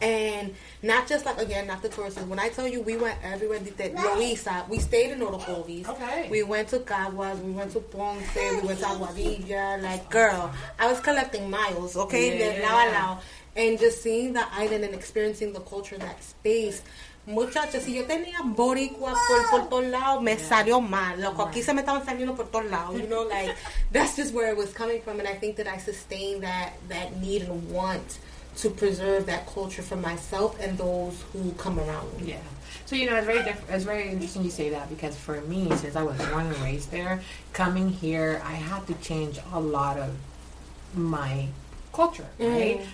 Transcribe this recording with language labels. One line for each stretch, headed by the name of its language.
English: And not just, like, again, not the tourists. When I tell you we went everywhere, Loíza, we stayed in Orocovis. Okay. We went to Caguas, we went to Ponce, we went to Aguadilla. Like, girl, I was collecting miles, okay? Yeah.
Spanish: Lao a lao.
English: And just seeing the island and experiencing the culture in that space.
Spanish: Muchachos, si yo tenía boricua por todos lados, me salió mal. Loco, aquí se me estaban saliendo por todos lados.
English: You know, like, that's just where it was coming from. And I think that I sustained that need and want to preserve that culture for myself and those who come around me. Yeah. So, you know, it's very interesting you say that, because for me, since I was born and raised there, coming here, I had to change a lot of my culture, right?